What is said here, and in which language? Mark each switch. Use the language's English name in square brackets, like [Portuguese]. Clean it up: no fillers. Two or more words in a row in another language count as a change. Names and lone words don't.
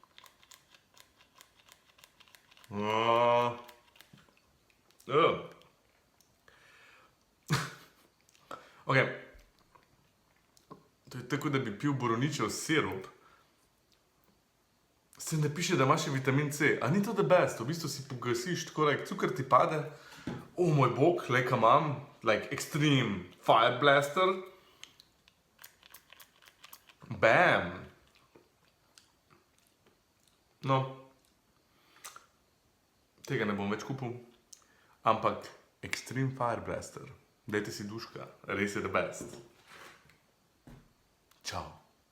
[Slovenian] Ok. To je tako, da bi pil borovničev sirup. Se ne piše, da ima še vitamin C. A ni to [English] the best? [Slovenian] V bistvu si pogasiš tako, cukor ti pade. O moj bog, ka imam. Extreme Fire Blaster. Bam! No. Tega ne bom več kupil. Ampak Extreme Fire Blaster. Dajte si duška. Res je [English] the best. [Slovenian] Čau.